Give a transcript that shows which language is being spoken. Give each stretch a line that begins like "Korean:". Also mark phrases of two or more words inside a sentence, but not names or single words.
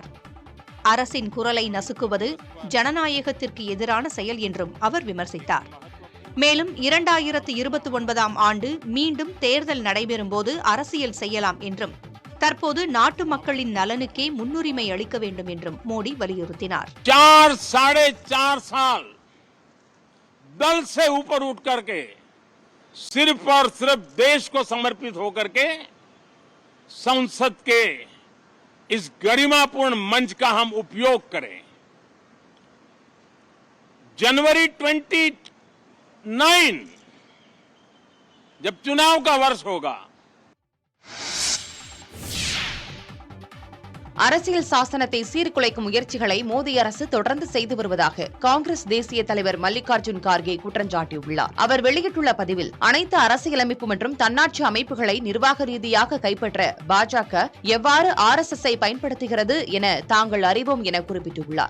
Tamil: அரசின் குரலை நசுக்குவது ஜனநாயகத்திற்கு எதிரான செயல் என்றும் அவர் விமர்சித்தார். மேலும் 2029ஆம் ஆண்டு மீண்டும் தேர்தல் நடைபெறும்போது அரசியல் செய்யலாம் என்றும், தற்போது நாட்டு மக்களின் நலனுக்கே முன்னுரிமை அளிக்க வேண்டும் என்றும் மோடி வலியுறுத்தினார்.
Hindi: 4-4.5 साल दल से ऊपर उठ करके सिर्फ और सिर्फ देश को समर्पित होकर के संसद के इस गरिमापूर्ण मंच का हम उपयोग करें. जनवरी 29 जब चुनाव का वर्ष होगा,
Tamil: அரசியல் சாசனத்தை சீர்குலைக்கும் முயற்சிகளை மோடி அரசு தொடர்ந்து செய்து வருவதாக காங்கிரஸ் தேசிய தலைவர் மல்லிகார்ஜுன் கார்கே குற்றம் சாட்டியுள்ளார். அவர் வெளியிட்டுள்ள பதிவில், அனைத்து அரசியலமைப்பு மற்றும் தன்னாட்சி அமைப்புகளை நிர்வாக ரீதியாக கைப்பற்ற பாஜக எவ்வாறு RSS-ஐ பயன்படுத்துகிறது என தாங்கள் அறிவோம் என குறிப்பிட்டுள்ளார்.